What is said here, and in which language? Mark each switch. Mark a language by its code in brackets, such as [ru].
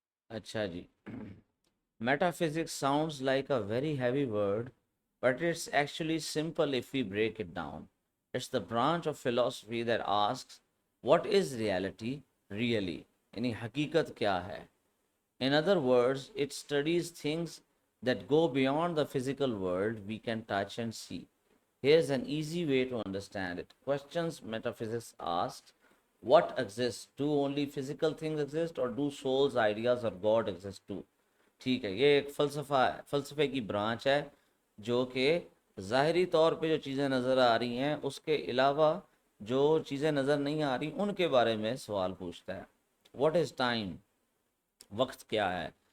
[ur] اچھا جی، [en] metaphysics sounds like a very heavy word, but it's actually simple if we break it down. It's the branch of philosophy that asks, what is reality really? [ur] یعنی حقیقت کیا ہے؟ [en] In other words, it studies things that go beyond the physical world we can touch and see. Here's an easy way to understand it. Questions metaphysics asks, what exists? Do only physical things exist, or do souls, ideas, or God exist too? [ur] ٹھیک ہے، یہ ایک فلسفہ ہے، فلسفے کی branch ہے جو کہ ظاہری طور پہ جو چیزیں نظر آ رہی ہیں اس کے علاوہ جو چیزیں نظر نہیں آ رہی ان کے بارے میں سوال پوچھتا ہے۔ [en] What is time? [ur] وقت کیا ہے؟